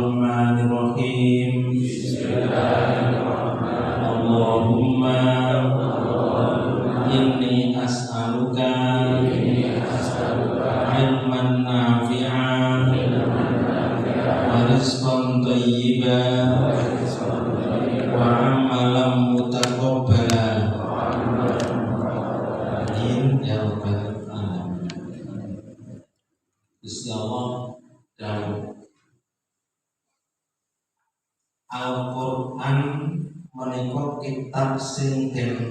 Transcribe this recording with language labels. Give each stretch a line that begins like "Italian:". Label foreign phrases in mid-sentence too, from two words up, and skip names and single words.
Arabic: بسم الله الرحمن الرحيم. اللهم إني أسألك علما نافعا ورزقا طيبا وعملا متقبلا. آمين يا رب العالمين.
Javanese: Gusti Allah dawuh, Al-Qur'an menika kitab sing den